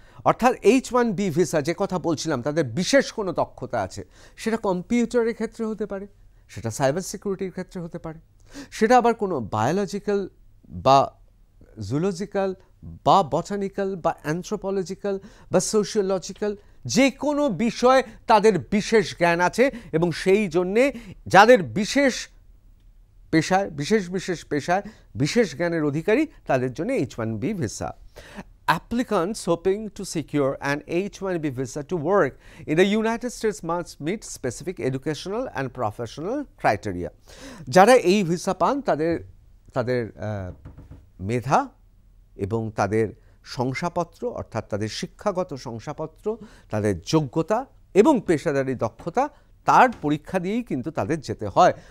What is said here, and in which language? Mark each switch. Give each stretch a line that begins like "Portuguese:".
Bangla: অর্থাৎ H1B visa যে কথা বলছিলাম, তাদের বিশেষ কোনো দক্ষতা আছে, সেটা কম্পিউটারের ক্ষেত্রে হতে পারে, সেটা সাইবার সিকিউরিটির ক্ষেত্রে হতে পারে, সেটা আবার কোনো বায়োলজিক্যাল বা জুলজিক্যাল বা বটানিক্যাল বা অ্যানথ্রোপোলজিক্যাল বা সোশিওলজিক্যাল, যে কোনো বিষয় তাদের বিশেষ জ্ঞান আছে এবং সেই জন্যে যাদের বিশেষ পেশায় বিশেষ জ্ঞানের অধিকারী, তাদের জন্য H1B visa.
English: Applicants hoping to secure an H1B visa to work in the United States must meet specific educational and professional criteria.
Bangla: যারা এই ভিসা পান তাদের মেধা এবং তাদের শংসাপত্র, অর্থাৎ তাদের শিক্ষাগত শংসাপত্র, তাদের যোগ্যতা এবং পেশাদারি দক্ষতা, তার পরীক্ষা দিয়েই কিন্তু তাদের যেতে হয়।